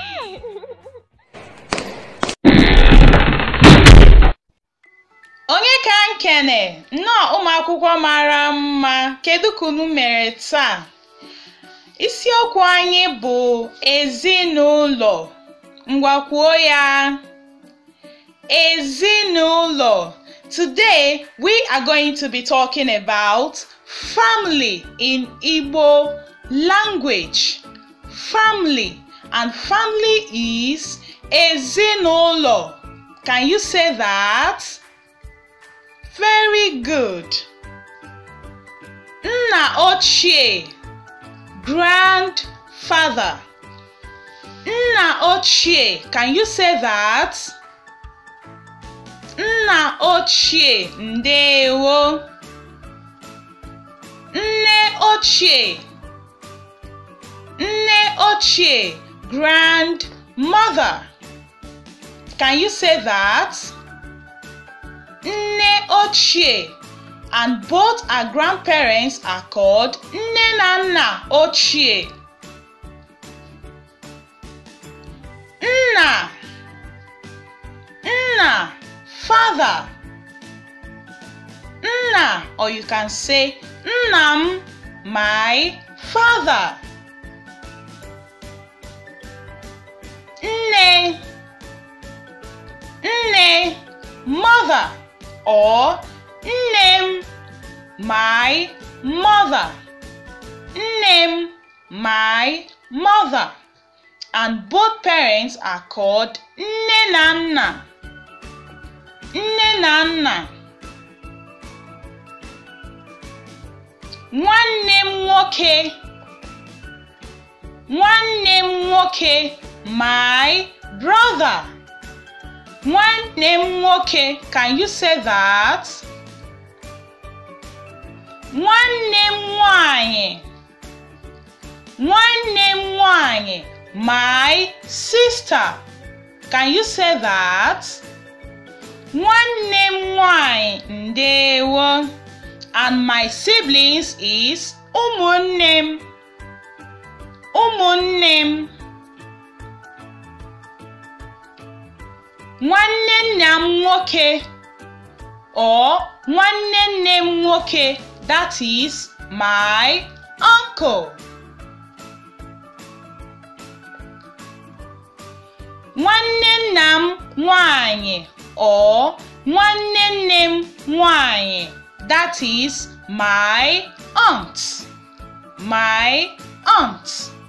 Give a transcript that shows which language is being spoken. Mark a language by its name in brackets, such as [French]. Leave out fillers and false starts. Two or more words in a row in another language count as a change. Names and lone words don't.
[Igbo] Onye ka nkene nnọọ ụmụ akwụkwọ mara mma, kedu ka unu mere taa? Isiokwu anyị bụ ezinụlọ. Ngwa kwuo ya. Ezinụlọ. [English] Today we are going to be talking about family in Igbo language. Family, and family is EZINAULO. Can you say that? Very good. [Igbo] Nna ochie, grandfather. Nna ochie, [English] can you say that? [Igbo] Nna ochie, ndewo. Nne ochie. Nne ochie, [English] grandmother. Can you say that? [Igbo] Nne ochie, [English] and both our grandparents are called [Igbo] nne na nna ochie. Nna, nna, father. Nna, [English] or you can say nnam, my father. [Igbo] Nne, nne, [English] mother, or nnem, my mother. Nnem, my mother. And both parents are called [Igbo] nne na nna. Nne na nna. Nwanne m nwoke. Nwanne m nwoke, [English] my brother. [Igbo] Nwanne m nwoke, [English] can you say that? [Igbo] Nwanne m nwanyị. Nwanne m nwanyị, [English] my sister. Can you say that? [Igbo] Nwanne m nwanyị, ndewo. [English] And my siblings is [Igbo] ụmụnne m. Ụmụnne m. Nwanne nna m nwoke, or nwanne nne m nwoke, [English] that is my uncle. [Igbo] Nwanne nna m nwanyị, or nwanne nne m nwanyị, [English] that is my aunt. My aunt.